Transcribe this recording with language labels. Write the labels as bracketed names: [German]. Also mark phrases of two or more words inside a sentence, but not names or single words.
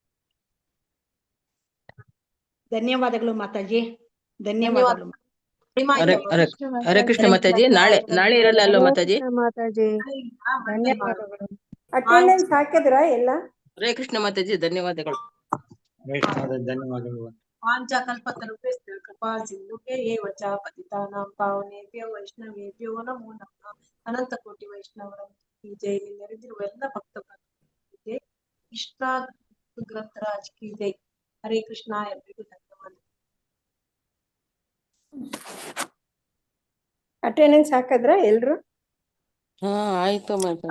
[Kannada] ಧನ್ಯವಾದಗಳು ಮಾತಾಜಿ, ಧನ್ಯವಾದಗಳು. ಹರೇ ಕೃಷ್ಣ ಮಾತಾಜಿ. ನಾಳೆ ಇರಲ್ಲ ಅಲ್ವಾ ಮಾತಾಜಿ? ಮಾತಾಜಿ ಧನ್ಯವಾದಗಳು. ಅಟೆಂಡೆನ್ಸ್ ಹಾಕಿದ್ರಾ ಎಲ್ಲ? ಹರೇ ಕೃಷ್ಣ ಮಾತಾಜಿ, ಧನ್ಯವಾದಗಳು. ಧನ್ಯವಾದಗಳು. [Sanskrit] ಪಾಂಚಕಲ್ಪತರುಭ್ಯಶ್ಚ ಕೃಪಾ ಸಿಂಧುಭ್ಯ ಏವ ಚ ಪತಿತಾನಾಂ ಪಾವನೇಭ್ಯೋ ವೈಷ್ಣವೇಭ್ಯೋ ನಮೋ ನಮಃ. [Kannada] ಅನಂತ ಕೋಟಿ ವೈಷ್ಣವರ ಜೈ. ನೆರೆದಿರುವ ಎಲ್ಲ ಭಕ್ತ ಜೈ. ಕೃಷ್ಣ ಗ್ರಂಥರಾಜ್ [Hindi] की जय. [Kannada] ಹರೇ ಕೃಷ್ಣ. ಎಲ್ರಿಗೂ ಧನ್ಯವಾದ. ಅಟೆಂಡೆನ್ಸ್ ಹಾಕಿದ್ರಾ ಎಲ್ರು? ಹಾ ಆಯ್ತು ಮಾತಾಜಿ.